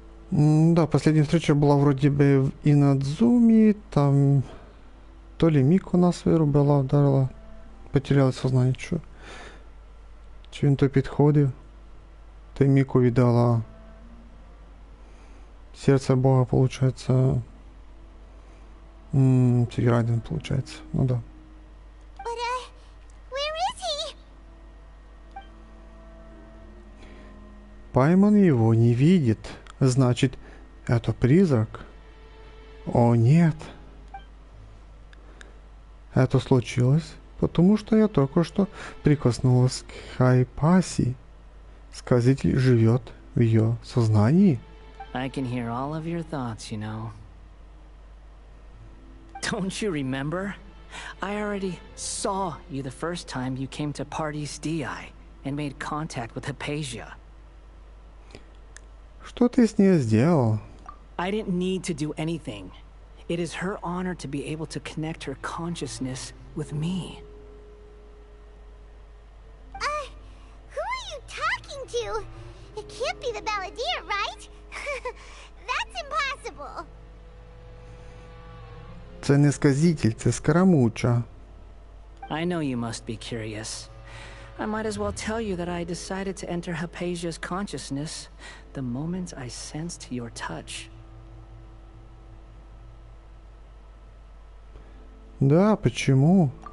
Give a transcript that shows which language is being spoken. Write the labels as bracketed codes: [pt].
[ru] Да, последняя встреча была вроде бы в Инадзуми, там то ли Мику нас вирубила, ударила, потеряла сознание, що. [uk] Чи він то підходив, та й Міку віддала сердце Бога, [ru] получается, Тиграйден, получается, ну да. [en] But, where is he? [ru] Пайман его не видит, значит, это призрак? О нет. Это случилось, потому что я только что прикоснулась к Хайпаси. Сказитель живет в ее сознании. [en] I can hear all of your thoughts, you know. Don't you remember? I already saw you the first time you came to Party's DI and made contact with Hypatia. [ru] Что ты с ней сделал? [en] I didn't need to do anything. It is her honor to be able to connect her consciousness with me. Who are you talking to? It can't be the balladeer, right? That's impossible. [uk] Це не сказитель, це Скарамучча. [en] I know you must be curious. I might as well tell you that I decided to enter Hypatia's consciousness the moment I sensed your touch. [ru] Да, почему?